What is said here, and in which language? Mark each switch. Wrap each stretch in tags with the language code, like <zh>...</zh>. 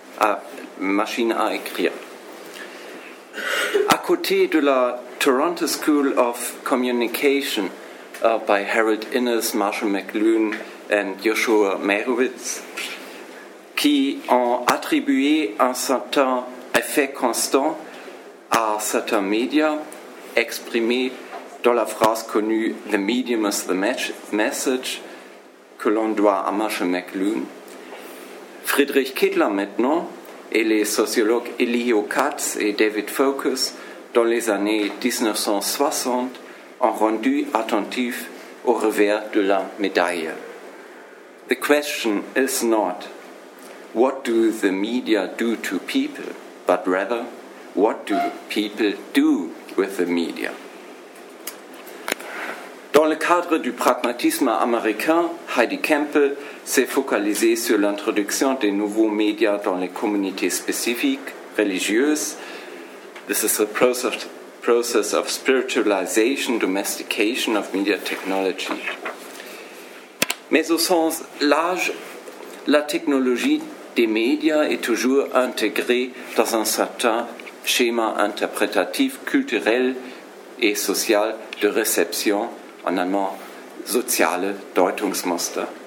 <fr>À côté de la Toronto School of Communication by Harold Innes, Marshall McLuhan and Joshua Merowitz, qui ont attribué un certain effet constant à certains médias, exprimé dans la phrase connue «</fr> <en>The medium is the message</en> <fr>» que l'on doit à Marshall McLuhan. Friedrich Kittler maintenant et les sociologues Elio Katz et David Focus dans les années 1960, ont rendu attentif au revers de la médaille.</fr> <en>The question is not, what do the media do to people, but rather, what do people do with the media?</en> <fr>Dans le cadre du pragmatisme américain, Heidi Campbell s'est focalisée sur l'introduction des nouveaux médias dans les communautés spécifiques, religieuses.</fr> <en>This is a process of spiritualization, domestication of media technology.</en> <fr>Mais au sens large, la technologie des médias est toujours intégrée dans un certain schéma interprétatif culturel et social de réception, en allemand soziale Deutungsmuster.</fr>